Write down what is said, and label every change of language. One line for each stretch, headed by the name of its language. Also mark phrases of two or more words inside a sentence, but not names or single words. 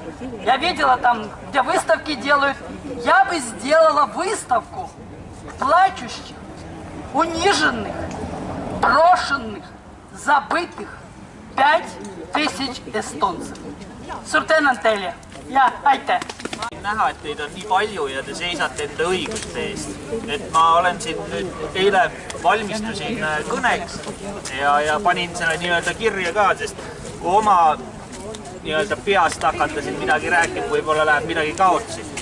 Russian: Я видела там, где выставки делают. Я бы сделала выставку плачущих, униженных, брошенных, забытых 5000 эстонцев. Суртенантели.
Estonian: Ja, aitäh! Näha, et teid on nii palju ja te seisate enda õiguste eest. Et ma olen siin nüüd eile valmistusin kõneks ja panin selle nii-öelda kirja ka, sest kui oma nii-öelda peast hakata siin midagi rääkima, võib-olla läheb midagi kaotsi.